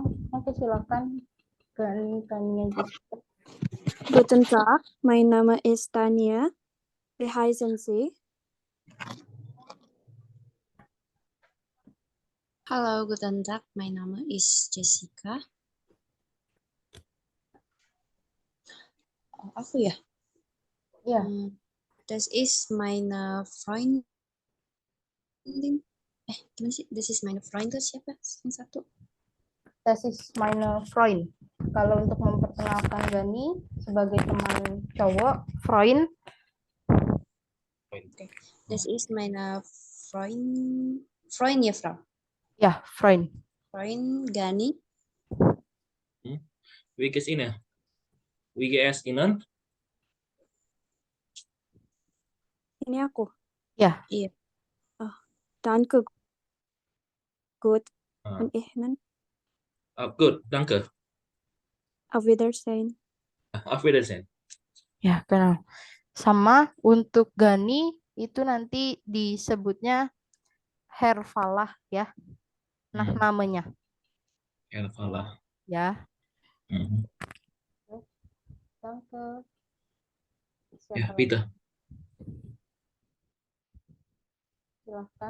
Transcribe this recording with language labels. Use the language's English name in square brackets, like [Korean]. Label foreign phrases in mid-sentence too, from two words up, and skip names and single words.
[Indonesian] Oke, silakan. Tania Jessica. [German] Guten Tag, mein Name ist Tanja. Wie heißen Sie? Hallo, guten Tag. Mein Name ist Jessica. [Indonesian] Oh, aku ya? [German] Ja. Das ist meine Freundin. [Indonesian] Gimana sih? [German] Das ist meine Freundin siapa? [Indonesian] Yang satu. [German] Das ist meine Freund. [Indonesian] Kalau untuk memperkenalkan Gani sebagai teman cowok, [German] Freund. Okay. Das ist meine Freund. [Indonesian] Freund ya, Frau? Ya, Freund. [German] Freund Gani. Wie geht's Ihnen? Wie geht's Ihnen? [Indonesian] Ini aku. Ya. Iya. [German] Oh, danke. Gut. Ah. Und Ihnen? Good, danke. Auf Wiedersehen. Auf Wiedersehen. [Indonesian] Ya, kenal. Sama untuk Gani itu nanti disebutnya Herfalah ya. Nah, namanya. Herfalah. Ya. Mhm. [German] Danke. Ja, [Indonesian] Siapa [German] bitte. [Indonesian] lagi? Silahkan.